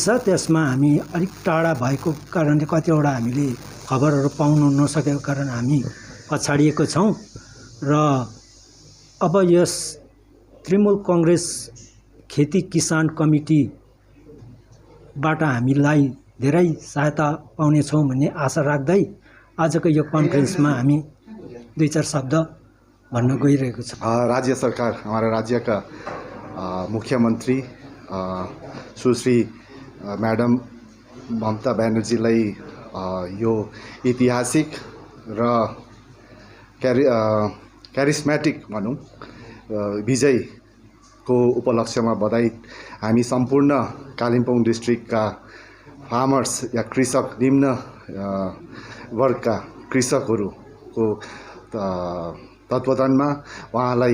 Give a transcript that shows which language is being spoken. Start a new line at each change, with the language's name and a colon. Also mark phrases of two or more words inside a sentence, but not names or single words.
Nepali: छ, त्यसमा हामी अलिक टाढा भएको कारणले कतिवटा हामीले खबरहरू पाउनु नसकेको कारण हामी पछाडिएको छौँ र अब यस तृणमूल कङ्ग्रेस खेती किसान कमिटीबाट हामीलाई धेरै सहायता पाउनेछौँ भन्ने आशा राख्दै आजको यो कन्फरेन्समा हामी 2-4 शब्द भन्न गइरहेको छ। राज्य सरकार,
Hindi: हमारा राज्य का मुख्यमंत्री
Nepali: सुश्री मैडम ममता ब्यानर्जीलाई यो ऐतिहासिक र क्यारिस्मेटिक भनौँ विजयको उपलक्ष्यमा बधाई। हामी सम्पूर्ण कालिम्पोङ डिस्ट्रिक्टका फार्मर्स या कृषक निम्न वर्गका कृषकहरूको तत्त्वावधानमा उहाँलाई